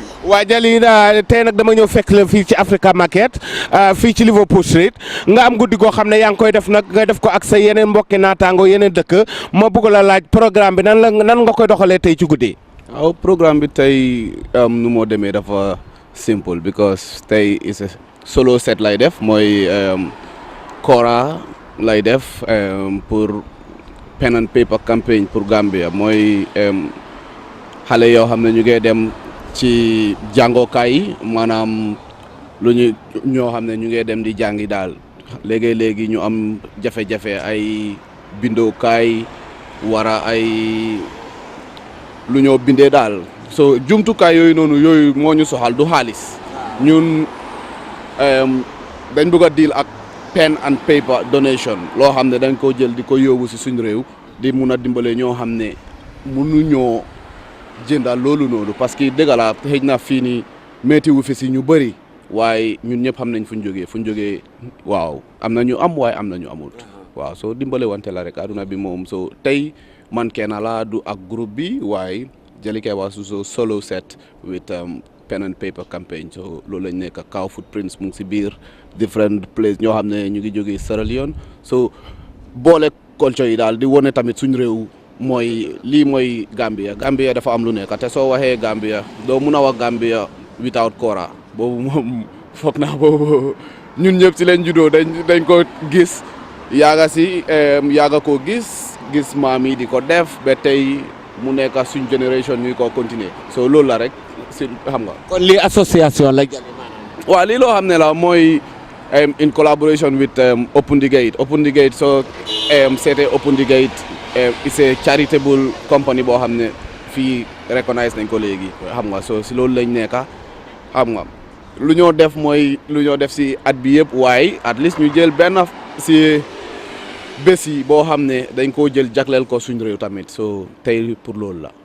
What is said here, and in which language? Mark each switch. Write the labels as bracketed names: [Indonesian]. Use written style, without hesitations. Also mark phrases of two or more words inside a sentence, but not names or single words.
[Wolof] waa Jali tey nag dama ñëw fekk la fii ci Africa Market fii ci Liverpool Street nga am guddi goo xam ne yaa ngi koy def nag nga def ko ak sa yeneen mbokki naataango yeneen dëkk ma bëgg la laaj programme bi nan nga koy doxalee tey ci guddi. waaw programme bi tey nu moo demee dafa simple because tey [English] is a solo set [Wolof] lay def mooy kora lay def pour [English] pen and paper campaign [Wolof] pour Gambia mooy xale yoo xam ne ñu ngi dem ci jàngookaay yi maanaam ñoo xam ne ñu ngi dem di jàngi daal léegi ñu am jafe-jafe ay bindookaay wara ay lu ñoo bindee daal so jumtukaay yooyu noonu yooyu moo ñu soxal du xaalis ñun dañ bëgg a deal ak [English] pen and paper donation [Wolof] loo xam ne dañ ko jël di ko yóbbu si suñu réew di mun a dimbale ñoo xam ne mënuñoo jëndal loolu noonu [French] parce que [Wolof] dëgg la xëy na fii nii métti wu fi si ñu bëri waaye ñun ñëpp xam nañ fu ñu jógee waaw am na ñu am waaye am na ñu amut waaw soo dimbale wante la rek aduna bi moom so tey man kenn la du ak groupe bi waaye Jali Keba Suso [English] solo set with pen and paper campaign [Wolof] so loolu lañ nekk Kaw Footprints mu ngi si biir [English] different place [Wolof] ñoo xam ne ñu ngi jógee Sierra Leone so boole culture yi daal di wone tamit suñ réew mooy lii mooy Gambia dafa am lu nekk te soo waxee Gambia doo mun a wax Gambia without kora boobu moom foog naa boobu ñun ñëpp si leen juddoo dañ ko gis yaaga koo gis maam yi di ko def ba tey mu nekk suñ génération ñuy ko continuer so loolu la rek si xam nga. kon lii association la Jali maanaam. waaw lii loo xam ne la mooy [English] in collaboration with Open the Gate [Wolof] so c'était Open the Gate [English] it's a charitable company [Wolof] boo xam ne fii recognize nañ ko léegi xam nga so si loolu lañ nekka xam nga lu ñoo def mooy lu ñoo def si at bi yëpp waaye [English] at least [Wolof] ñu jël benn si bés yi boo xam ne dañ koo jël jagleel ko suñ réew tamit so tey pour loolu la.